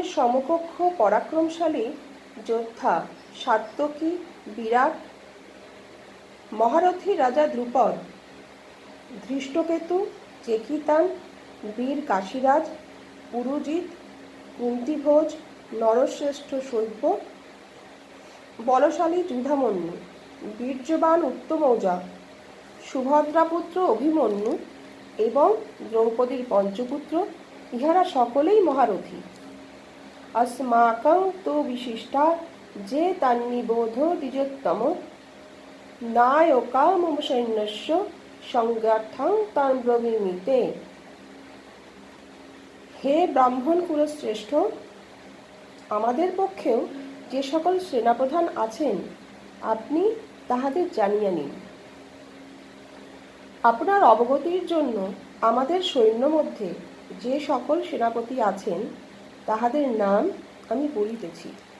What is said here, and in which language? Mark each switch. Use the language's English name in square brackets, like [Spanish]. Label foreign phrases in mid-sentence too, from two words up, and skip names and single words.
[Bangla] সমকক্ষ পরাক্রমশালী যোদ্ধা সাত্যকী, বিরাট, মহারথী রাজা দ্রুপদ, ধৃষ্টকেতু, চেকিতান, বীর কাশীরাজ, পুরুজিৎ, কুন্তিভোজ, নরশ্রেষ্ঠ শৈব্য, বলশালী যুধামন্যু, বীর্যবান উত্তমৌজা, সুভদ্রাপুত্র অভিমন্যু এবং দ্রৌপদীর পঞ্চপুত্র, ইহারা সকলেই মহারথী। [Sanskrit] अस्माकं तु विशिष्टा जे तन्निबोध द्विजोत्तम नायका मम सैन्यस्य संज्ञार्थं तान् ब्रवीमि ते। [Bangla] হে ব্রাহ্মণ কুলশ্রেষ্ঠ, আমাদের পক্ষেও যে সকল সেনাপ্রধান আছেন আপনি তাহাদের জানিয়া নিন। আপনার অবগতির জন্য আমাদের সৈন্য মধ্যে যে সকল সেনাপতি আছেন তাহাদের নাম আমি বলিতেছি।